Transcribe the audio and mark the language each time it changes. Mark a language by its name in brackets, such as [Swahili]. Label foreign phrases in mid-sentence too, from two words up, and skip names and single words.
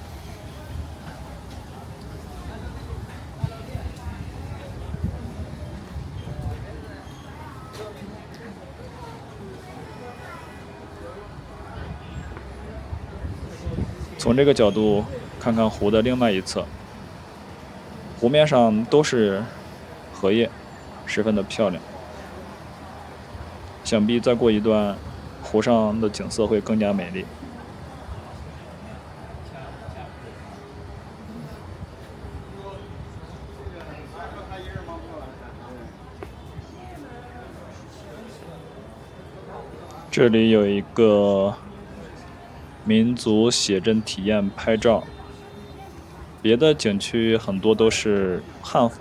[Chinese] 從這個角度看看湖的另外一側，湖面上都是荷葉，十分的漂亮。想必再過一段，湖上的景色會更加美麗。這裡有一個民族寫真體驗拍照，別的景區很多都是漢服。